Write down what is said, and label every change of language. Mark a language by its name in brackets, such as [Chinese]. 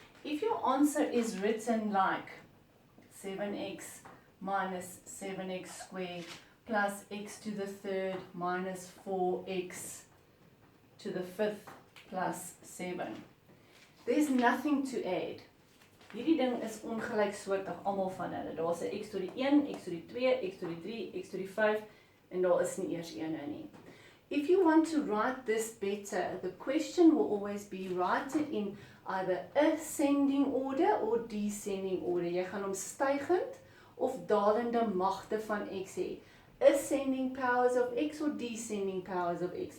[English] If your answer is written like 7x minus 7x squared plus x to the third minus 4x to the fifth plus 7, there's nothing to add. [Afrikaans] Hierdie ding is ongelyksoortig almal van hulle. Daar's 'n x tot die 1, x tot die 2, x tot die 3, x tot die 5 en daar is nie eers een nou nie. [English] If you want to write this better, the question will always be write it in either ascending order or descending order. [Afrikaans] Jy gaan hom stygend of dalende magte van x hê. [English] Ascending powers of x or descending powers of x.